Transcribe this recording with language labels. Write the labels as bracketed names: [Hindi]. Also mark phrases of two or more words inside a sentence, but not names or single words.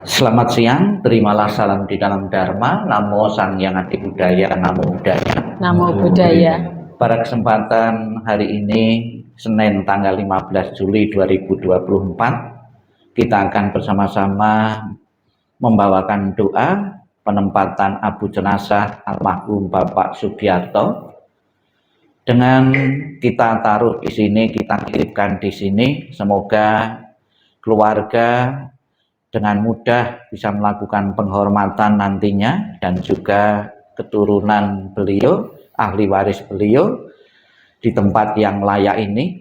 [Indonesian] Selamat siang, terimalah salam di dalam Dharma. [Pali] Namo Sang Hyang Adi Budaya, Namo Buddhaya. Namo Buddhaya. [Indonesian] Pada kesempatan hari ini, Senin tanggal 15 Juli 2024, kita akan bersama-sama membawakan doa penempatan abu jenazah almarhum Bapak Sugiarto. Dengan kita taruh di sini, kita kirimkan di sini, semoga keluarga dengan mudah bisa melakukan penghormatan nantinya, dan juga keturunan beliau, ahli waris beliau di tempat yang layak ini.